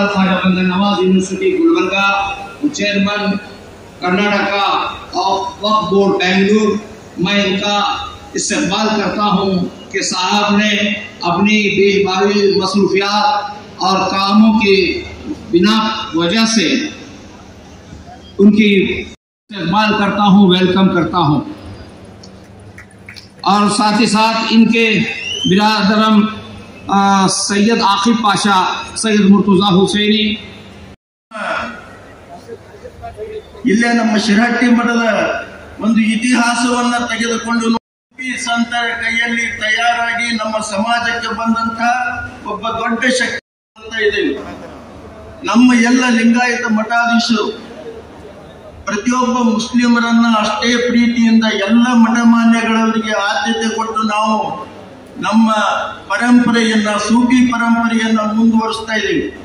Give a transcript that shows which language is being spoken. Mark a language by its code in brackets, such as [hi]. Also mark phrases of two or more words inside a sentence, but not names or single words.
[hi] ख्वाजा बंदा नवाज यूनिवर्सिटी गुलबर्गा, चेयरमैन कर्नाटका और वक्फ बोर्ड बेंगलुरु, मैं इनका इस्तकबाल करता हूँ कि साहब ने अपनी बेबारी मसरूफियात और कामों की बिना वजह से उनकी इस्तकबाल करता हूँ, वेलकम करता हूँ। और साथ ही साथ इनके बिरादरम सैयद आकिब पाशा, सैयद मुर्तजा हुसैनी, [kn] ಇಲ್ಲೇ ನಮ್ಮ ಶಿರಹಟ್ಟಿ ಮಠದ ಒಂದು ಇತಿಹಾಸವನ್ನ ತೆಗೆದುಕೊಂಡು ಸಂತರ ಕೈಯಲ್ಲಿ ತಯಾರಾಗಿ ನಮ್ಮ ಸಮಾಜಕ್ಕೆ ಬಂದಂತಹ ಒಬ್ಬ ದೊಡ್ಡ ಶಕ್ತಿ ಅಂತ ಇದೆ. ನಮ್ಮ ಎಲ್ಲ ಲಿಂಗಾಯತ ಮಠಾಧೀಶರು ಪ್ರತಿಯೊಬ್ಬ ಮುಸ್ಲಿಮರನ್ನ ಅಷ್ಟೇ ಪ್ರೀತಿಯಿಂದ ಎಲ್ಲ ಮಠಮಾನ್ಯಗಳವರಿಗೆ ಆದ್ಯತೆ ಕೊಟ್ಟು ನಾವು ನಮ್ಮ ಪರಂಪರೆಯನ್ನ ಸೂಫಿ ಪರಂಪರೆಯನ್ನ ಮುಂದುವರಿಸ್ತಾ ಇದ್ದೀವಿ.